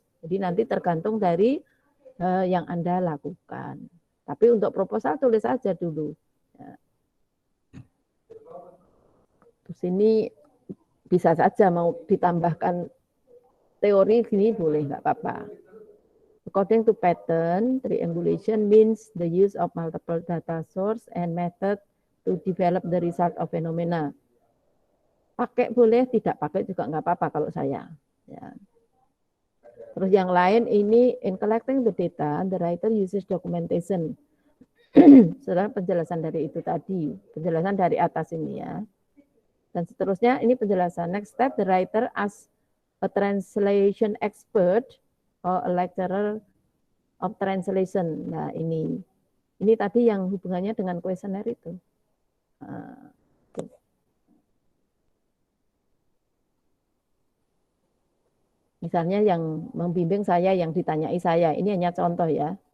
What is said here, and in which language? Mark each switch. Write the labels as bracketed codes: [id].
[id] Jadi nanti tergantung dari yang Anda lakukan. Tapi untuk proposal tulis saja dulu. Ya. Terus ini bisa saja mau ditambahkan teori gini boleh, nggak apa-apa. [en] According to pattern, triangulation means the use of multiple data source and method to develop the result of phenomena. [id] Pakai boleh, tidak pakai juga nggak apa-apa kalau saya. Ya. Terus yang lain ini [en] in collecting the data, the writer uses documentation. [id] Setelah penjelasan dari itu tadi, penjelasan dari atas ini ya. Dan seterusnya ini penjelasan. [en] Next step, the writer as a translation expert or a lecturer of translation. [id] Nah ini tadi yang hubungannya dengan kuesioner itu. Misalnya yang membimbing saya, yang ditanyai saya, ini hanya contoh ya.